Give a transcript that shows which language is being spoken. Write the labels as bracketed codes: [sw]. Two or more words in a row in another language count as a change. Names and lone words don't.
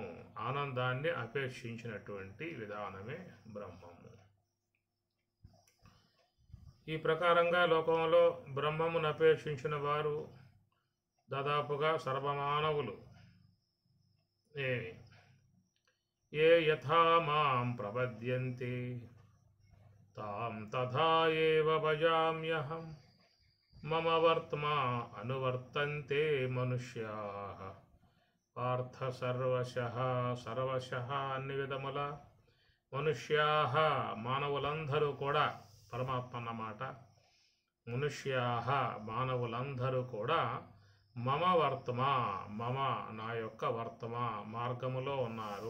[te] ఆనందాన్ని అపేక్షించినటువంటి విధానమే బ్రహ్మము. ఈ ప్రకారంగా లోకంలో బ్రహ్మమును అపేక్షించిన వారు దాదాపుగా సర్వమానవులు. [sa] ఏ యథా మాం ప్రపద్యంతే తాం తథా ఏవ భజామ్యహం మమ వర్త్మా అనువర్తంతే మనుష్యాః పార్థ సర్వశః [te] అన్ని విధముల మనుష్యాః మానవులందరూ కూడా, పరమాత్మ అన్నమాట, మనుష్యాః మానవులందరూ కూడా [sa] మమ వర్తమా [te] నా యొక్క వర్తమా మార్గములో ఉన్నారు.